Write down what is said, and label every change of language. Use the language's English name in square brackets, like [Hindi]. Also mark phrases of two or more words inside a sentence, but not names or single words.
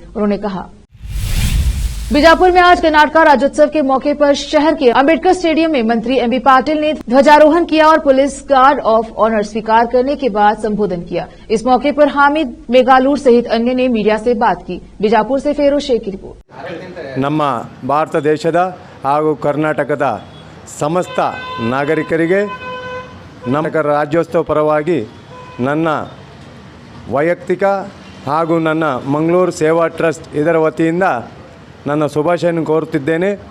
[Hindi] उन्होंने कहा, बीजापुर में आज कर्नाटक राज्योत्सव के मौके पर शहर के अंबेडकर स्टेडियम में मंत्री MB पाटिल ने ध्वजारोहण किया और [English] police guard of honour [Hindi] स्वीकार करने के बाद संबोधन किया। इस मौके पर हामिद मेघालूर सहित अन्य ने मीडिया से बात की। बीजापुर से फेरोज शेख की रिपोर्ट। [Kannada] ನಮ್ಮ ಭಾರತ ದೇಶದ ಹಾಗೂ ಕರ್ನಾಟಕದ ಸಮಸ್ತ ನಾಗರಿಕರಿಗೆ ನಮ್ಮ ರಾಜ್ಯೋತ್ಸವ ಪರವಾಗಿ ನನ್ನ ವೈಯಕ್ತಿಕ ಹಾಗೂ ನನ್ನ ಮಂಗಳೂರು ಸೇವಾ ಟ್ರಸ್ಟ್ ಇದರ ವತಿಯಿಂದ ನನ್ನ ಶುಭಾಶಯವನ್ನು ಕೋರುತ್ತಿದ್ದೇನೆ.